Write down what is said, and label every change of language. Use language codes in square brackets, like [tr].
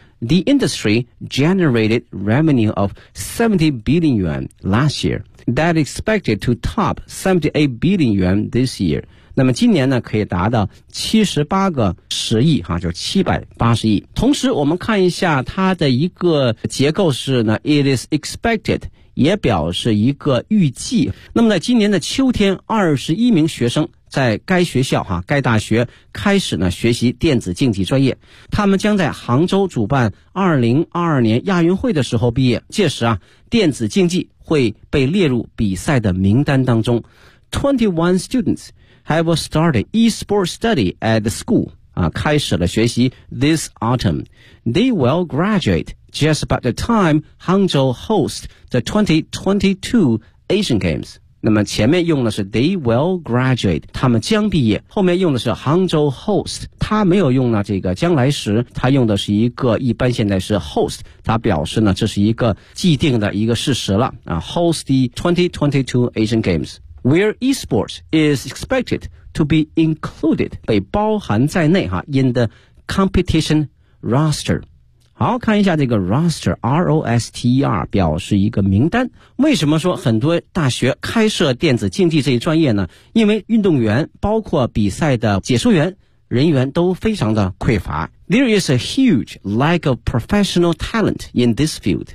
[en] The industry generated revenue of 70 billion yuan last year. That expected to top 78 billion yuan this year. [zh] 那么今年呢，可以达到78个10亿哈、啊，就是780亿。同时，我们看一下它的一个结构是呢 ， [en] it is expected， [zh] 也表示一个预计。那么在今年的秋天，21名学生在该学校哈、啊，该大学开始呢学习电子竞技专业。他们将在杭州主办2022年亚运会的时候毕业，届时啊，电子竞技会被列入比赛的名单当中。 [en] 21 students have started e-sports study at the school. [zh] 开始了学习 [en] this autumn. They will graduate just about the time Hangzhou hosts the 2022 Asian Games. [zh] 那么前面用的是 [en] they will graduate, [zh] 他们将毕业，后面用的是 [en] Hangzhou host, [zh] 他没有用了这个将来时，他用的是一个一般现在是 host, 他表示呢这是一个既定的一个事实了、 [en] host the 2022 Asian Games, where esports is expected,to be included, [zh] 被包含在内哈 , [en] in the competition roster. [zh] 好，看一下这个 roster, R-O-S-T-E-R, 表示一个名单。为什么说很多大学开设电子竞技这一专业呢？因为运动员包括比赛的解说员人员都非常的匮乏。 [en] There is a huge lack of professional talent in this field.